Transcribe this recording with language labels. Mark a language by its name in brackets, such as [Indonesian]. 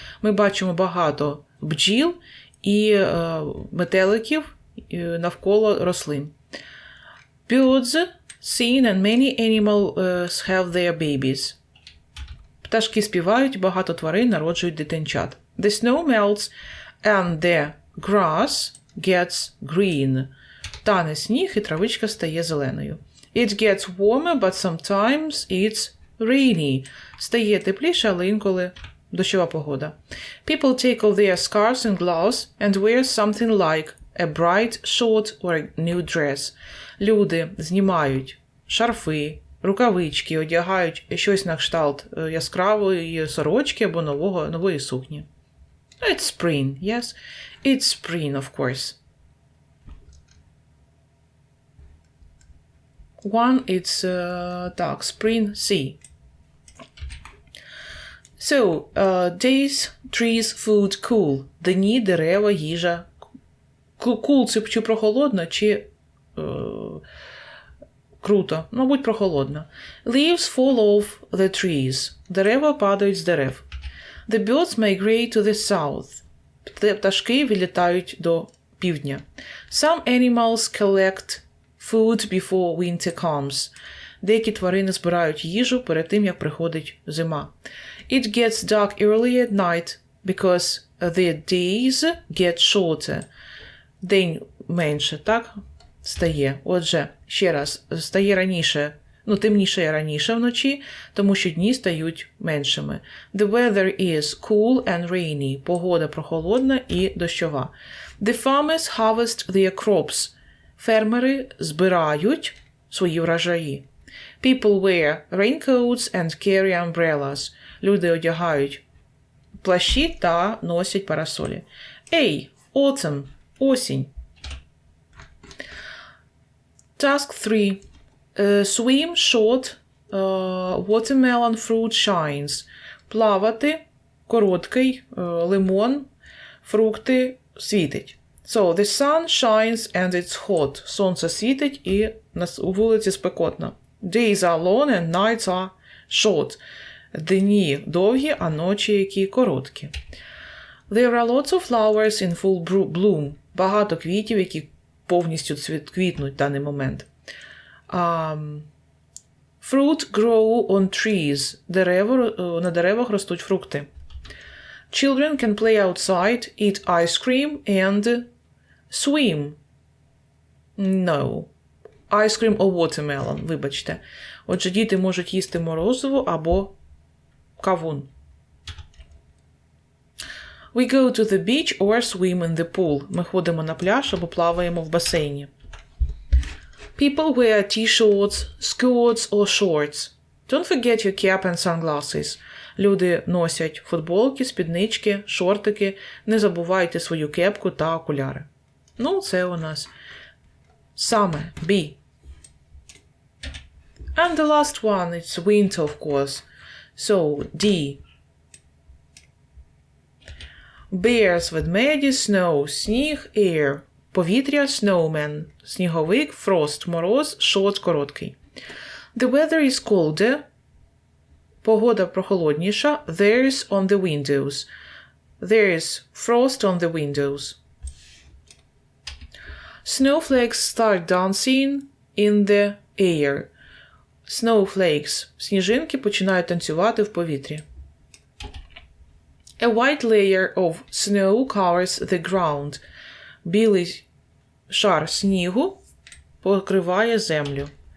[Ukrainian] Ми бачимо багато бджіл і метеликів навколо рослин. [English] Birds sing and many animals have their babies. [Ukrainian] Пташки співають, багато тварин народжують дитинчат. [English] The snow melts and the grass gets green. [Ukrainian] Тане сніг і травичка стає зеленою. [English] It gets warmer, but sometimes it's rainy. [Ukrainian] Стає тепліше, але інколи дощова погода. [English] People take off their scarves and gloves and wear something like a bright shirt or a new dress. [Ukrainian] Люди знімають шарфи, рукавички, одягають щось на кшталт яскравої сорочки або нової сукні. [English] It's spring, yes? It's spring, of course. One, it's [Ukrainian] так, [English] spring, C. So, days, trees, food, cool. [Ukrainian] Дні, дерева, їжа. Cool – це чи прохолодно, чи круто. Мабуть, прохолодно. [English] Leaves fall off the trees. [Ukrainian] Дерева падають з дерев. [English] The birds migrate to the south. [Ukrainian] Пташки відлітають до півдня. [English] Some animals collect food before winter comes. [Ukrainian] Деякі тварини збирають їжу перед тим, як приходить зима. [English] It gets dark early at night because the days get shorter. [Ukrainian] День менше, так? Стає. Отже, ще раз, стає раніше, темніше раніше вночі, тому що дні стають меншими. [English] The weather is cool and rainy. [Ukrainian] Погода прохолодна і дощова. [English] The farmers harvest their crops. [Ukrainian] Фермери збирають свої врожаї. [English] People wear raincoats and carry umbrellas. [Ukrainian] Люди одягають плащі та носять парасолі. [English] A. Autumn. [Ukrainian] Осінь. [English] Task 3. Swim short, watermelon fruit shines. [Ukrainian] Плавати, короткий, лимон, фрукти світить. [English] So, the sun shines and it's hot. [Ukrainian] Сонце світить і у вулиці спекотно. [English] Days are long and nights are short. [Ukrainian] Дні довгі, а ночі які короткі. [English] There are lots of flowers in full bloom. [Ukrainian] Багато квітів, які повністю квітнуть в даний момент. [English] Fruit grow on trees. [Ukrainian] На деревах ростуть фрукти. [English] Children can play outside, eat ice cream and swim. No. Ice cream or watermelon, [Ukrainian] вибачте. Отже, діти можуть їсти морозиво або кавун. [English] We go to the beach or swim in the pool. [Ukrainian] Ми ходимо на пляж або плаваємо в басейні. [English] People wear t-shirts, skirts or shorts. Don't forget your cap and sunglasses. [Ukrainian] Люди носять футболки, спіднички, шортики. Не забувайте свою кепку та окуляри. Ну, це у нас summer, B. [English] And the last one, it's winter, of course. So, D. Bears, ведмеді, snow, сніг, air. [Ukrainian] Повітря, snowman, сніговик, frost, мороз, short, короткий. [English] The weather is colder. [Ukrainian] Погода прохолодніша. [English] There's on the windows. There's frost on the windows. Snowflakes start dancing in the air. Snowflakes. [Ukrainian] Сніжинки починають танцювати в повітрі. [English] A white layer of snow covers the ground. [Ukrainian] Білий шар снігу покриває землю.